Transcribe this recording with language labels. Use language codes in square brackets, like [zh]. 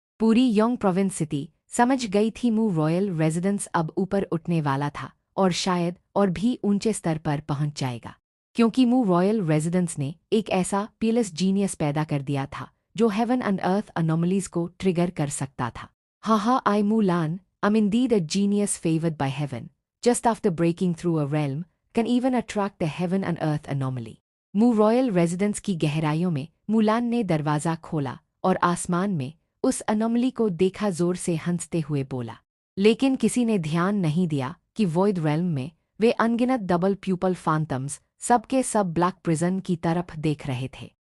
[hi] पूरी Yong province city समझ गई थी मू रॉयल रेजिडेंस अब ऊपर उठने वाला था और शायद और भी ऊंचे स्तर पर पहुंच जाएगा, क्योंकि मू रॉयल रेजिडेंस ने एक ऐसा पीएलएस जीनियस पैदा कर दिया था जो हेवन एंड अर्थ अनोमलीज को ट्रिगर कर सकता था। [en] हाँ, I Mulan, I'm indeed a genius favored by heaven, just after breaking through a realm, can even attract the heaven and earth anomaly. [hi] मू रॉयल रेजिडेंस की गहराइयों में मुलान ने दरवाज़ा खोला और आसमान में उस अनोमली को देखा, जोर से हंसते हुए बोला। लेकिन किसी ने ध्यान नहीं दिया कि वॉइड रेल्म में वे अनगिनत डबल प्यूपल फैंटम्स सबके सब ब्लैक प्रिजन की तरफ देख रहे थे।